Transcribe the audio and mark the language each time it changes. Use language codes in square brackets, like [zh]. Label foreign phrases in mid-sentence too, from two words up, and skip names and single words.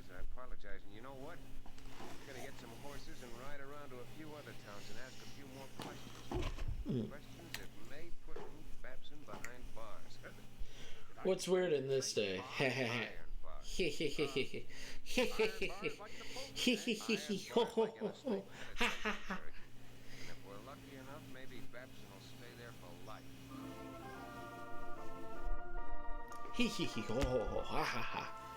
[en] I apologize. And you know what? I'm going to get some horses and ride around to a few other towns and ask a few more questions. Questions that may put Ruth Babson behind bars. What's weird in this day? Ha ha ha. Iron bars. He he he he he. He he he he. He he he he. Ho ho ho ho. Ha ha ha. And if we're lucky enough, maybe Babson will stay there for life. He he he. Ho ho ho. Ha ha ha.